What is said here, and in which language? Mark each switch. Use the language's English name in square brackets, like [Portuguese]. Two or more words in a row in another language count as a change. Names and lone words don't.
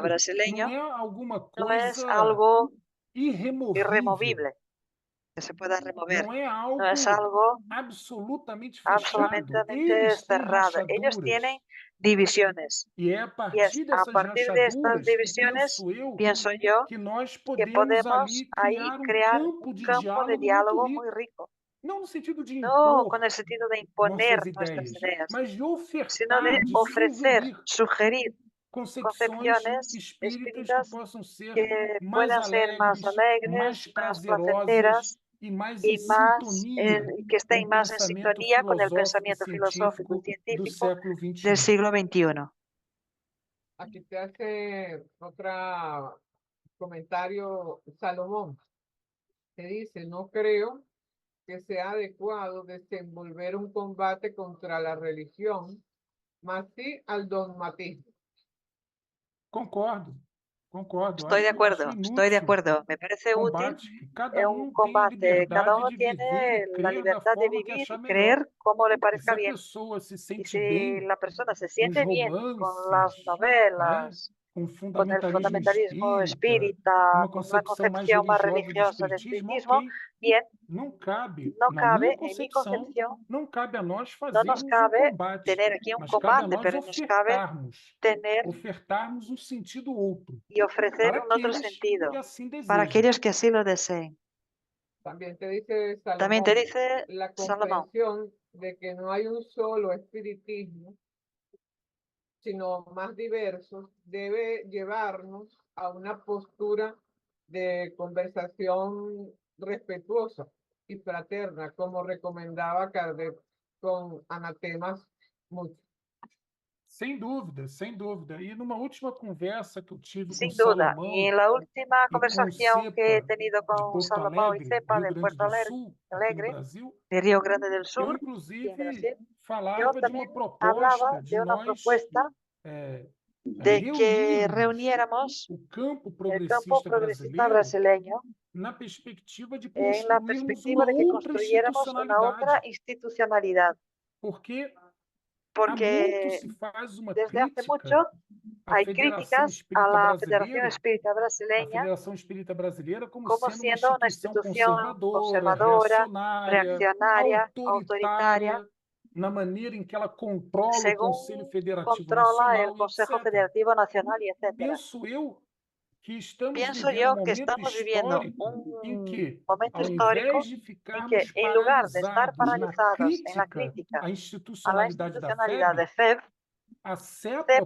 [Portuguese] brasileiro não [Spanish] brasileño [Portuguese] é alguma [Spanish] no es [Portuguese] coisa [Spanish] algo [Portuguese] irremovível, [Spanish] irremovible, que se pueda remover, [Portuguese] não é [Spanish] no es [Portuguese] algo [Spanish] algo [Portuguese] absolutamente fechado. [Spanish] absolutamente [Portuguese] Eles têm [Spanish] cerrado. Ellos [Portuguese] rachaduras. [Spanish] tienen divisiones [Portuguese] E é a [Spanish] y es [Portuguese] partir [Spanish] a [Portuguese] dessas [Spanish] partir de estas [Portuguese] rachaduras que [Spanish] divisiones, [Portuguese] penso eu [Spanish] pienso yo, [Portuguese] que nós [Spanish] que [Portuguese] podemos [Spanish] podemos [Portuguese] ali [Spanish] ahí [Portuguese] criar um [Spanish] crear [Portuguese] campo [Spanish] un [Portuguese] de [Spanish] campo de [Portuguese] diálogo muito [Spanish] diálogo muy [Portuguese] rico. [Spanish] rico. [Portuguese] Não no sentido de [Spanish] No con [Portuguese] impor [Spanish] el sentido de [Portuguese] nossas [Spanish] imponer nuestras [Portuguese] ideias, [Spanish] ideas, [Portuguese] mas de [Spanish] sino [Portuguese] ofertar, [Spanish] de de ofrecer, [Portuguese] sugerir [Spanish] sugerir [Portuguese] concepções [Spanish] concepciones [Portuguese] espíritas que [Spanish] espíritas [Portuguese] possam ser [Spanish] que [Portuguese] mais [Spanish] puedan ser más [Portuguese] alegres, mais [Spanish] alegres, más [Portuguese] prazerosas [Spanish] placenteras [Portuguese] e mais em [Spanish] y más [Portuguese] sintonia [Spanish] que [Portuguese] com o [Spanish] estén más en [Portuguese] pensamento [Spanish] sintonía con el [Portuguese] filosófico e [Spanish] pensamiento filosófico y [Portuguese] científico do [Spanish] científico [Portuguese] século [Spanish] del [Portuguese] XXI. [Spanish] siglo XXI. Aquí te hace otro comentario Salomón, que dice, no creo que sea adecuado desenvolver un combate contra la religión, más sí al dogmatismo. [Portuguese] Concordo, concordo. [Spanish] Estoy de [Portuguese] Acho inútil [Spanish] acuerdo. Me parece útil [Portuguese] combate, que cada [Spanish] un [Portuguese] tem a [Spanish] combate. Cada [Portuguese] liberdade [Spanish] uno [Portuguese] de viver e [Spanish] tiene la [Portuguese] crer da [Spanish] libertad de [Portuguese] forma que [Spanish] vivir [Portuguese] achar [Spanish] y [Portuguese] melhor. [Spanish] creer como le [Portuguese] E se [Spanish] parezca [Portuguese] a [Spanish] bien. [Portuguese] pessoa se [Spanish] Y [Portuguese] sente [Spanish] si [Portuguese] bem [Spanish] la persona se [Portuguese] com os [Spanish] siente bien con las [Portuguese] romances, né, [Spanish] novelas, [Portuguese] com o [Spanish] con el [Portuguese] fundamentalismo [Spanish] fundamentalismo [Portuguese] espírita, [Spanish] espírita, [Portuguese] uma [Spanish] con una [Portuguese] concepção mais [Spanish] concepción más [Portuguese] religiosa do [Spanish] religiosa del [Portuguese] espiritismo, [Spanish] espiritismo, [Portuguese] ok. [Spanish] bien, [Portuguese] Não cabe, [Spanish] no [Portuguese] na minha [Spanish] cabe, en mi [Portuguese] concepção, [Spanish] concepción, [Portuguese] não cabe a nós [Spanish] no nos [Portuguese] fazermos um [Spanish] cabe [Portuguese] combate, [Spanish] tener aquí un [Portuguese] mas cabe a [Spanish] combate, [Portuguese] nós [Spanish] pero nos cabe [Portuguese] ofertarmos [Spanish] tener [Portuguese] um sentido outro [Spanish] y ofrecer [Portuguese] para [Spanish] un otro [Portuguese] aqueles que [Spanish] sentido [Portuguese] assim [Spanish] para [Portuguese] desejam. [Spanish] aquellos que así lo deseen. También te dice También te Salomón, dice la Salomón, comprensión de que no hay un solo espiritismo, sino más diversos, debe llevarnos a una postura de conversación respetuosa y fraterna, como recomendaba Kardec, con anatemas muchos. [Portuguese] Sem dúvida, sem dúvida. E numa última conversa que eu tive com [Spanish] Sin duda. Y [Portuguese] Salomão [Spanish] en la última [Portuguese] e com o [Spanish] conversación que he [Portuguese] CEPA [Spanish] tenido [Portuguese] de [Spanish] con [Portuguese] Porto [Spanish] Salomón y [Portuguese] Alegre, [Spanish] Cepa [Portuguese] Rio de Grande [Spanish] Puerto [Portuguese] do Sul, aqui no [Spanish] Alegre, [Portuguese] Brasil, [Spanish] de Río Grande del [Portuguese] eu [Spanish] Sur, aquí en [Portuguese] inclusive [Spanish] Brasil, yo [Portuguese] falava de uma [Spanish] también hablaba [Portuguese] proposta de [Spanish] de una [Portuguese] nós [Spanish] propuesta de que [Portuguese] reunirmos [Spanish] reuniéramos [Portuguese] o campo [Spanish] el campo [Portuguese] progressista [Spanish] progresista [Portuguese] brasileiro [Spanish] brasileño [Portuguese] na perspectiva de [Spanish] en la [Portuguese] construirmos [Spanish] perspectiva [Portuguese] uma [Spanish] de que [Portuguese] outra [Spanish] construyéramos una otra [Portuguese] institucionalidade, [Spanish] institucionalidad, [Portuguese] porque há muito [Spanish] porque [Portuguese] se faz uma [Spanish] desde hace mucho [Portuguese] crítica à [Spanish] hay [Portuguese] Federação [Spanish] críticas a [Portuguese] Espírita [Spanish] la Federación [Portuguese] Brasileira, [Spanish] Espírita [Portuguese] a [Spanish] Brasileña [Portuguese] Federação Espírita Brasileira como [Spanish] como [Portuguese] sendo uma [Spanish] siendo una [Portuguese] instituição [Spanish] institución [Portuguese] conservadora, [Spanish] conservadora, [Portuguese] reacionária, [Spanish] reaccionaria, autoritaria, [Portuguese] autoritária, na maneira em que ela controla o Conselho [Spanish] según [Portuguese] Federativo [Spanish] controla el [Portuguese] Nacional e [Spanish] Consejo [Portuguese] etc. [Spanish] Federativo Nacional y etcétera. [Portuguese] Penso eu que estamos [Spanish] Pienso [Portuguese] vivendo um [Spanish] yo que [Portuguese] momento [Spanish] estamos viviendo [Portuguese] histórico em [Spanish] un [Portuguese] que, [Spanish] momento [Portuguese] ao invés [Spanish] histórico [Portuguese] de [Spanish] en que, [Portuguese] ficarmos [Spanish] en lugar de estar [Portuguese] paralisados na [Spanish] paralizados en la [Portuguese] crítica [Spanish] crítica [Portuguese] à [Spanish] a la [Portuguese] institucionalidade da [Spanish] institucionalidad de [Portuguese] FEB, [Spanish] FEB, [Portuguese] a CEPA